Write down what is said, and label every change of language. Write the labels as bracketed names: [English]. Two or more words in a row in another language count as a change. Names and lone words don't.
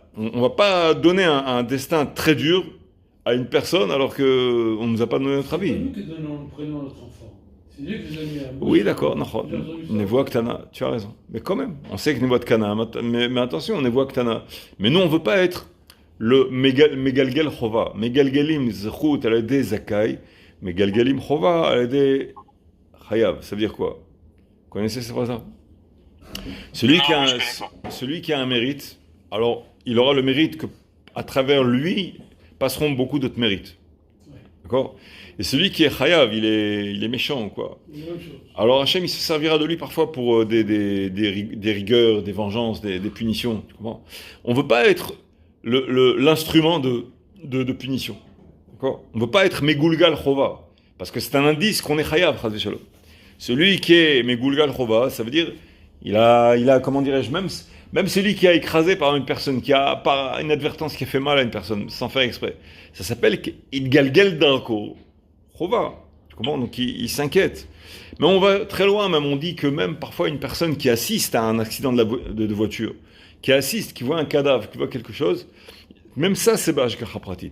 [French] On ne va pas donner un destin très dur à une personne alors qu'on ne nous a pas donné notre avis. C'est nous qui donnons le prénom à notre enfant. C'est lui qui les a mis à... Oui, d'accord, [Hebrew] נבואה קטנה, [French] tu as raison. Mais quand même, on sait que [Hebrew] נבואה קטנה, [French] mais attention, [Hebrew] נבואה קטנה. [French] Mais nous, on ne veut pas être le [Hebrew] מגלגל חובה. מגלגלים זכות על ידי זכאי, מגלגלים חובה על ידי חייב. [French] Ça veut dire quoi? Vous connaissez cette phrase-là? Celui qui a un mérite, alors il aura le mérite que à travers lui passeront beaucoup d'autres mérites. D'accord? Et celui qui est chayav, il est méchant, quoi. Alors Hachem, il se servira de lui parfois pour des rigueurs, des vengeances, des punitions. Tu comprends? On ne veut pas être l'instrument de punition. D'accord? On ne veut pas être [Hebrew] מגולגל חובה, [French] parce que c'est un indice qu'on est chayav, [Hebrew] חס ושלום. [French] Celui qui est Megulgal Chova, ça veut dire, il a comment dirais-je, même celui qui a écrasé par une personne, qui a par inadvertance qui a fait mal à une personne, sans faire exprès, ça s'appelle [Hebrew] נתגלגל דרכו. [French] Chova. Tu comprends? Donc il s'inquiète. Mais on va très loin, même on dit que même parfois une personne qui assiste à un accident de voiture, qui voit un cadavre, qui voit quelque chose, même ça c'est [Hebrew] בהשגחה פרטית.